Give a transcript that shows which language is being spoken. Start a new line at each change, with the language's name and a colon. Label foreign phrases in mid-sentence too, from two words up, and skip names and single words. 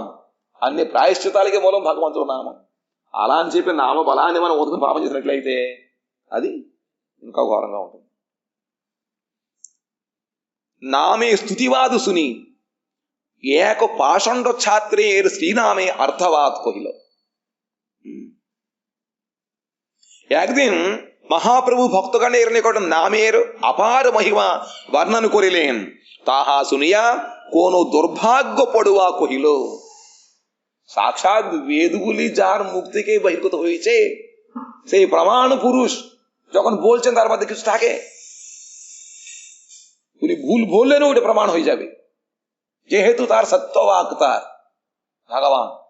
Telugu: అన్ని ప్రాయశ్చితాలకి మూలం భగవంతుడు నామం. అలా అని చెప్పి నామ బలాన్ని మనం వదుకుని పాపం చేసినట్లయితే అది ఇంకా ఘోరంగా ఉంటుంది.
Bangla: নামে স্তুতিবাদ শুনি এক পাষণ্ড ছাত্রের শ্রীনামে অর্থবাদ কহিল। একদিন মহাপ্রভু ভক্তগণের নিকট নামের অপার মহিমা বর্ণন করিলেন। তাহা শুনিয়া কোন দুর্ভাগ্য পড়ুয়া কহিল, সাক্ষাৎ বেদগুলি যার মুখ থেকে বহির্গত হয়েছে সেই প্রমাণ পুরুষ যখন বলছেন তার মধ্যে কিছু থাকে, উনি ভুল বললেনও ওটা প্রমাণ হয়ে যাবে, যেহেতু তার সত্যবাক তার ভগবান।